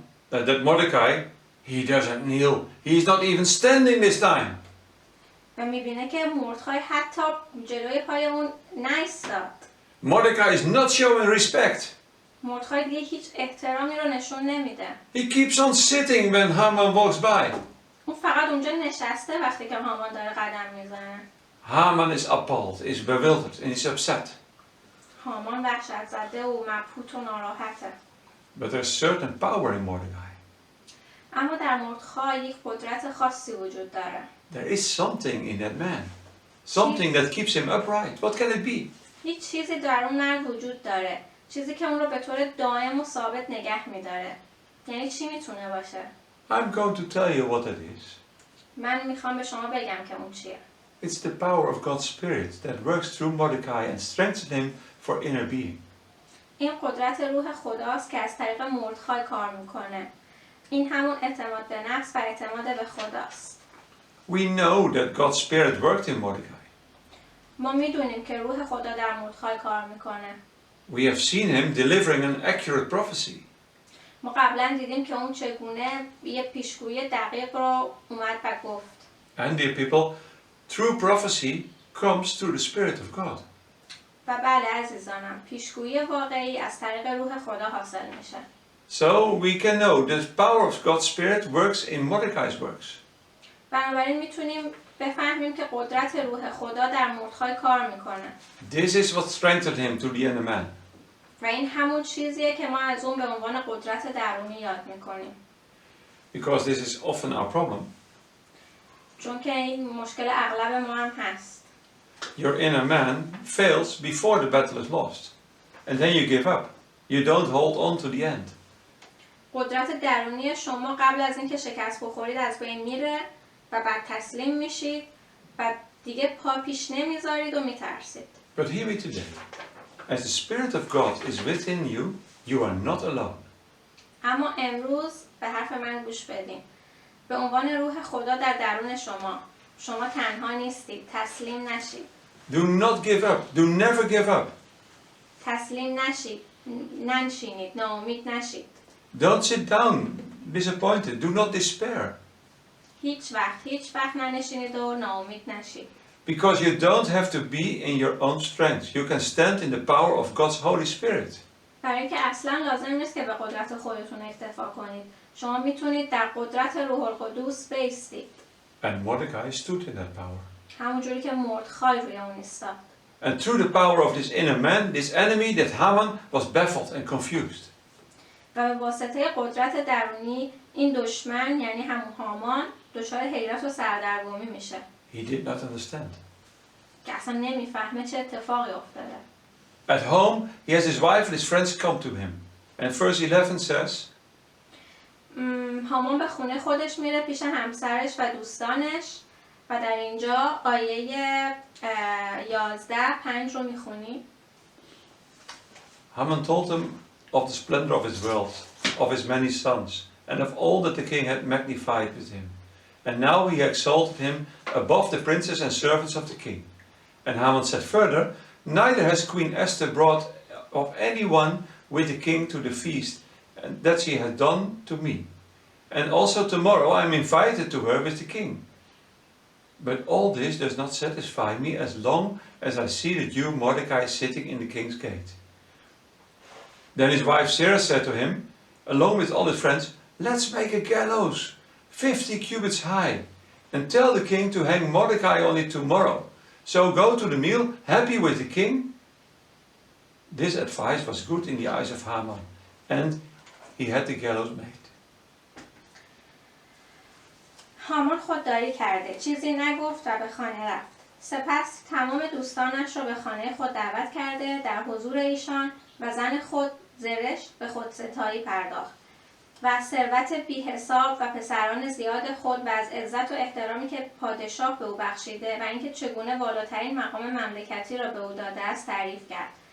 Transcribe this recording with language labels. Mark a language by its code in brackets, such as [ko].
[en] That Mordecai, he doesn't kneel. He's not even standing this time. [fa] و میبینه که مردخای حتی جلوی پای اون نایستاد. [en] Mordecai is not showing respect. [fa] مردخای دیگه هیچ احترامی رو نشون نمیده. [en] He keeps on sitting when Haman walks by. [fa] اون فقط اونجا نشسته وقتی که هامان داره قدم میزنه. [en] Haman is appalled, is bewildered, and is upset. [fa] هامان وحشت زده و مبهوت و ناراحته. [en] But there's certain power in Mordecai. [fa] اما در مردخای یک قدرت خاصی وجود داره. [en] There is something in that man. Something that keeps him upright. What can it be? [fa] هیچ چیزی در اون مرد وجود داره. چیزی که اون رو به طور دائم و ثابت نگه میداره. یعنی چی میتونه باشه؟ [en] I'm going to tell you what it is. [fa] من میخوام به شما بگم که اون چیه. [en] It's the power of God's Spirit that works through Mordecai and strengthens him for inner being. [fa] این قدرت روح خداست که از طریق مردخای کار میکنه. این همون اعتماد به نفس و اعتماد به خداست. [en] We know that God's Spirit worked in Mordecai. [fa] ما میدونیم که روح خدا در مردخای کار میکنه. [en] We have seen him delivering an accurate prophecy. [fa] ما قبلا دیدیم که اون چگونه یه پیشگویی دقیق رو اومد و گفت. [en] And dear people, true prophecy comes through the Spirit of God. [fa] و بله عزیزانم، پیشگویی واقعی از طریق روح خدا حاصل میشه. [en] So we can know the power of God's Spirit works in Mordecai's works. [fa] بنابراین میتونیم بفهمیم که قدرت روح خدا در مردخای کار میکنه. [en] This is what strengthened him to the inner man. [fa] و این همون چیزیه که ما از اون به عنوان قدرت درونی یاد میکنیم. [en] Because this is often our problem. [fa] چون که این مشکل اغلب ما هم هست. [en] Your inner man fails before the battle is lost. And then you give up. You don't hold on to the end. [fa] قدرت درونی شما قبل از اینکه شکست بخورید از بین میره و بعد تسلیم میشید و دیگه پا پیش نمیذارید و میترسید. [en] But hear me today. As the Spirit of God is within you, you are not alone. [fa] اما امروز به حرف من گوش بدین. به عنوان روح خدا در درون شما تنها نیستید. تسلیم نشید. [en] Do not give up. Do never give up. [fa] تسلیم نشید. ننشینید. ناامید نشید. [en] Don't sit down disappointed. Do not despair. [fa] هیچ وقت ننشینید و ناامید نشید. [en] Because you don't have to be in your own strength. You can stand in the power of God's Holy Spirit. [fa] برای اینکه اصلا لازم نیست که به قدرت خودتون اکتفا کنید. شما میتونید در قدرت روح القدس بایستید. [en] And Mordecai stood in that power. [fa] همونجوری که مردخای روی اون ایستاد. [en] And through the power of this inner man, this enemy, that Haman was baffled and confused. [fa] و به واسطه قدرت درونی این دشمن یعنی همون هامان دچار حیرت و سردرگمی میشه. [en] He did not understand. [fa] که اصلا نمیفهمه چه اتفاقی افتاده. [en] At home, he has his wife and his friends come to him. And verse 11 says, [fa] هامان به خونه خودش میره پیش همسرش و دوستانش و در اینجا آیه 11:5 رو میخونیم. [en] Haman told him of the splendor of his wealth, of his many sons, and of all that the king had magnified with him. And now he exalted him above the princes and servants of the king. And Haman said further, neither has Queen Esther brought of anyone with the king to the feast that she had done to me. And also tomorrow I am invited to her with the king. But all this does not satisfy me as long as I see the Jew Mordecai sitting in the king's gate. Then his wife Sarah said to him, along with all his friends, let's make a gallows, 50 cubits high, and tell the king to hang Mordecai on it tomorrow. So go to the meal, happy with the king. This advice was good in the eyes of Haman, and he had the gallows made. [fa] هامان خودداری کرده، چیزی نگفت و به خانه رفت. سپس تمام دوستانش را به خانه خود دعوت کرده، در حضور ایشان و زن خود زرش به خودستایی پرداخت و ثروت بی حساب و پسران زیاد خود و از عزت و احترامی که پادشاه به او بخشیده و اینکه چگونه بالاترین مقام مملکتی را به او داده است تعریف کرد.